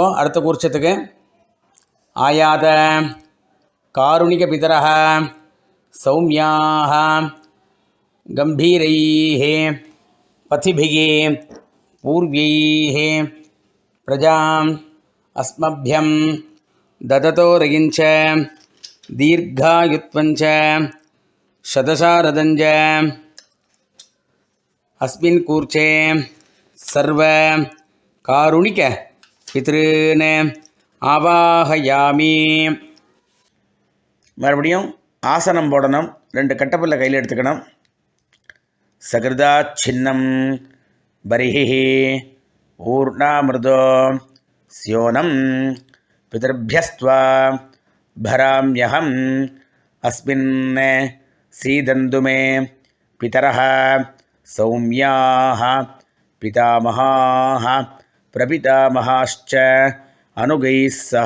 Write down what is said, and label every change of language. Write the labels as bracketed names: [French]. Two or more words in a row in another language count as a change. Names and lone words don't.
[Tamil] அடுத்த கூர்ச்சத்துக்கு [Sanskrit] आयात कारुणिक पितरः सौम्याः गम्भीरैः पथिभिः पूर्वैः பிரஜாம் அஸ்மभ्यं ददतो रगिञ्च दीर्घायुत्वञ्च शतशारदञ्च. अस्मिन् कूर्चे सर्व कारुणिक पितॄन् ஆவாஹயாமி. [Tamil] மறுபடியும் ஆசனம் போடணும். 2 கட்டப்பல்ல கையில் எடுத்துக்கணும். [Sanskrit] सकृदा छिन्नं बर्हिः ऊर्णामृदु स्योनं पितृभ्यस्त्वा भराम्यहम् अस्मिन् सीदन्तु मे पितरः सौम्याः पितामहाः प्रपितामहाश्च अनुगैः सह.